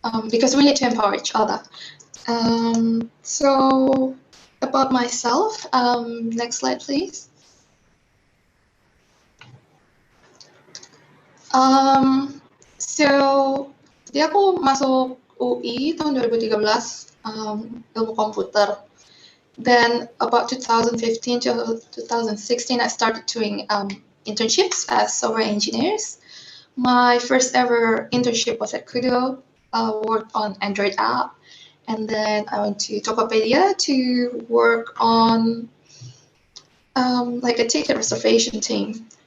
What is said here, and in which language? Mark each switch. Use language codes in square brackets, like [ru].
[en] Because we need to empower each other. So about myself, next slide please. [id] Jadi aku masuk UI tahun 2013, ilmu komputer. [en] Then about 2015 to 2016, I started doing internships as software engineers. My first ever internship was at Kudo. Worked on Android app, and then I went to Tokopedia to work on like a ticket reservation team.